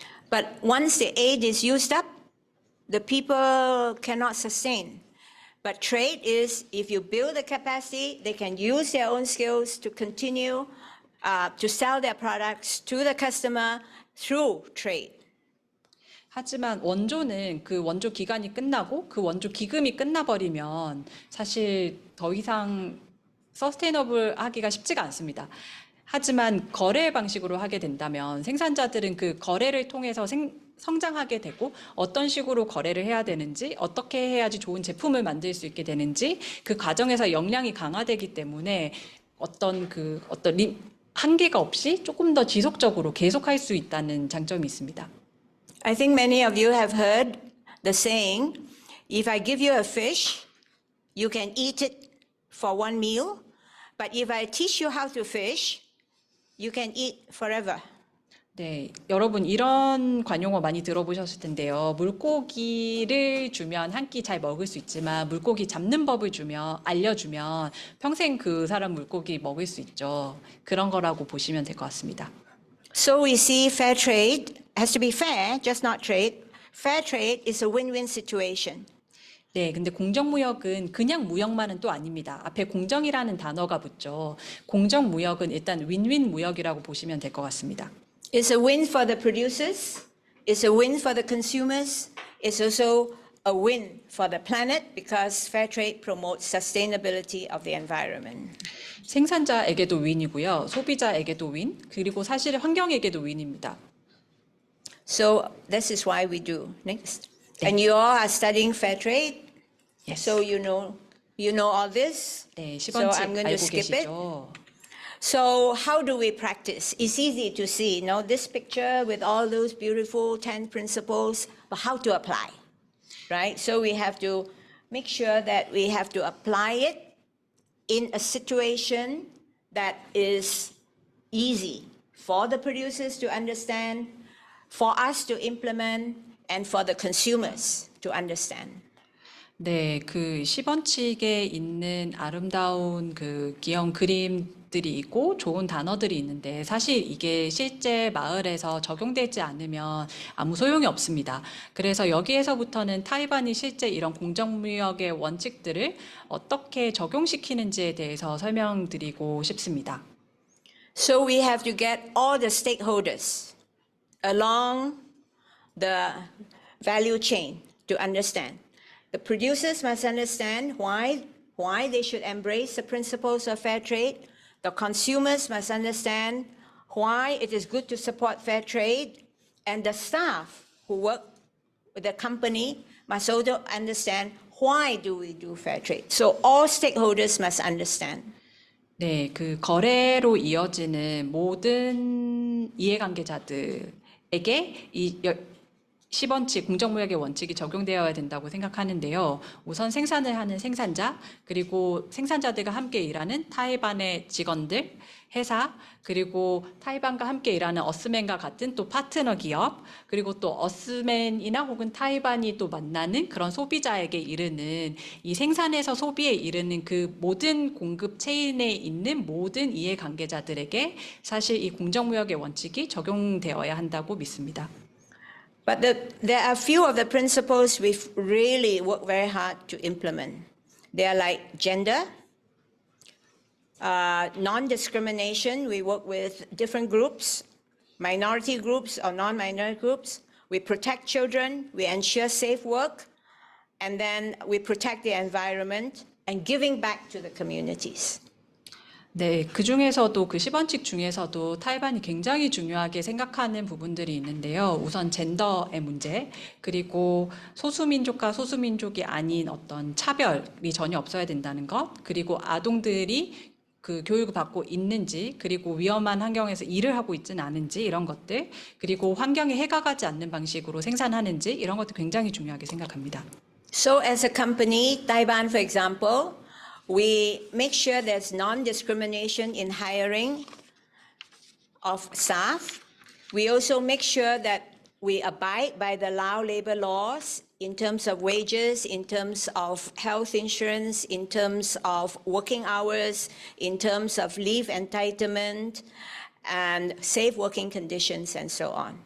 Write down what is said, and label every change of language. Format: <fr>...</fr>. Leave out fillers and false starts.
<en>But once the aid is used up, the people cannot sustain. But trade is, if you build the capacity, they can use their own skills to continue to sell their products to the customer through trade.</en> <ko>하지만 원조는 원조 기간이 끝나고 원조 기금이 끝나버리면 사실 더 이상 서스테이너블 하기가 쉽지가 않습니다. 하지만 거래 방식으로 하게 된다면 생산자들은 거래를 통해서 성장하게 되고 어떤 식으로 거래를 해야 되는지 어떻게 해야지 좋은 제품을 만들 수 있게 되는지 그 과정에서 역량이 강화되기 때문에 어떤 한계가 없이 조금 더 지속적으로 계속할 수 있다는 장점이 있습니다.</ko> <en>I think many of you have heard the saying, if I give you a fish, you can eat it for one meal, but if I teach you how to fish, you can eat forever.</en> <ko>네, 여러분 이런 관용어 많이 들어보셨을 텐데요. 물고기를 주면 한 끼 잘 먹을 수 있지만 물고기 잡는 법을 알려주면 평생 그 사람 물고기 먹을 수 있죠. 그런 거라고 보시면 될 것 같습니다.</ko> <en>So we see fair trade has to be fair, just not trade. Fair trade is a win-win situation.</en> <ko>네, 근데 공정무역은 그냥 무역만은 또 아닙니다. 앞에 공정이라는 단어가 붙죠. 공정무역은 일단 윈윈 무역이라고 보시면 될 것 같습니다.</ko> <en>It's a win for the producers, it's a win for the consumers, it's also a win for the planet because fair trade promotes sustainability of the environment.</en> <ko>생산자에게도 윈이고요. 소비자에게도 윈, 그리고 사실 환경에게도 윈입니다.</ko> <en>So this is why we do. Next. And you all are studying fair trade, Yes. so you know You know all this?</en> <ko>네,</ko> <en>So I'm going to</en> <ko>알고</ko> <en>skip it.</en> <ko>계시죠?</ko> <en>So how do we practice? It's easy to see, this picture with all those beautiful 10 principles, but how to apply, right? So we have to make sure that we have to apply it in a situation that is easy for the producers to understand, for us to implement, and for the consumers to understand.</en> <ko>네, 그 10원칙에 있는 아름다운 그 기형 그림들이 있고 좋은 단어들이 있는데 사실 이게 실제 마을에서 적용되지 않으면 아무 소용이 없습니다. 그래서 여기에서부터는 타이반이 실제 이런 공정무역의 원칙들을 어떻게 적용시키는지에 대해서 설명드리고 싶습니다.</ko> <en>So we have to get all the stakeholders along the value chain to understand. The producers must understand why they should embrace the principles of fair trade. The consumers must understand why it is good to support fair trade. And the staff who work with the company must also understand why do we do fair trade. So all stakeholders must understand.</en> <ko>네, 그 거래로 이어지는 모든 이해관계자들에게 이 10원칙, 공정무역의 원칙이 적용되어야 된다고 생각하는데요. 우선 생산을 하는 생산자, 그리고 생산자들과 함께 일하는 타이반의 직원들, 회사, 그리고 타이반과 함께 일하는 어스맨과 같은 또 파트너 기업, 그리고 또 어스맨이나 혹은 타이반이 또 만나는 그런 소비자에게 이르는 이 생산에서 소비에 이르는 그 모든 공급 체인에 있는 모든 이해관계자들에게 사실 이 공정무역의 원칙이 적용되어야 한다고 믿습니다.</ko> <en>But there are few of the principles we've really worked very hard to implement. They are like gender, non-discrimination. We work with different groups, minority groups or non-minority groups. We protect children, we ensure safe work, and then we protect the environment and giving back to the communities.</en> <ko>네, 그 중에서도 그 10원칙 중에서도 타이반이 굉장히 중요하게 생각하는 부분들이 있는데요. 우선 젠더의 문제, 그리고 소수민족과 소수민족이 아닌 어떤 차별이 전혀 없어야 된다는 것, 그리고 아동들이 그 교육을 받고 있는지, 그리고 위험한 환경에서 일을 하고 있지는 않은지 이런 것들, 그리고 환경에 해가 가지 않는 방식으로 생산하는지 이런 것도 굉장히 중요하게 생각합니다.</ko> <en>So as a company, Taiwan, for example, we make sure there's non-discrimination in hiring of staff. We also make sure that we abide by the Lao labor laws in terms of wages, in terms of health insurance, in terms of working hours, in terms of leave entitlement, and safe working conditions, and so on.</en>